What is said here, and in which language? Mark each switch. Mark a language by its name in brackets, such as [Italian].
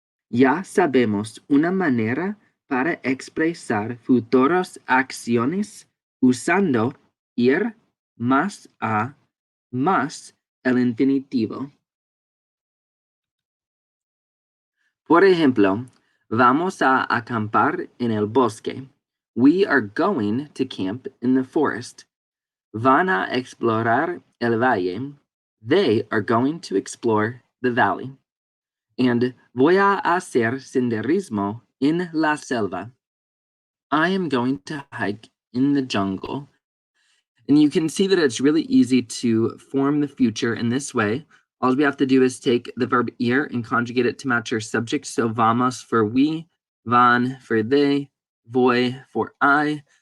[Spanish] Ya sabemos una manera para expresar futuras acciones usando ir más a más el infinitivo. Por ejemplo, vamos a acampar en el bosque. [English] We are going to camp in the forest. [Spanish] Van a explorar el valle. [English] They are going to explore the valley. [Spanish] And voy a hacer senderismo en la selva. [English] I am going to hike in the jungle. And you can see that it's really easy to form the future in this way. All we have to do is take the verb ir and conjugate it to match our subject. So vamos for we, van for they, voy for I.